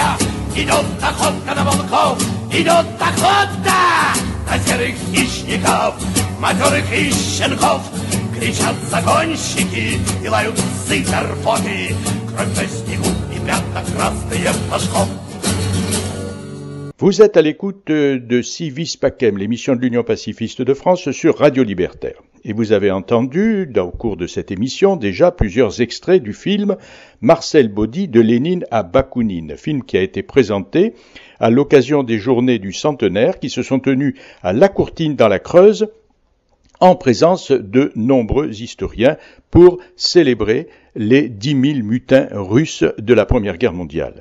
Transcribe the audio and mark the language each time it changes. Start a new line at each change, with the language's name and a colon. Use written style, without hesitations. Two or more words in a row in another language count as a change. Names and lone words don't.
Russian: Идет охота на волков, идет охота на серых хищников, матерых и щенков. Кричат загонщики и лают псы карпоты, кровь на снегу и пятна красные флажков.
French: Vous êtes à l'écoute de Civis Pacem, l'émission de l'Union pacifiste de France sur Radio Libertaire. Et vous avez entendu, au cours de cette émission, déjà plusieurs extraits du film Marcel Baudy de Lénine à Bakounine, film qui a été présenté à l'occasion des journées du centenaire qui se sont tenues à La Courtine dans la Creuse, en présence de nombreux historiens pour célébrer les 10 000 mutins russes de la Première Guerre mondiale.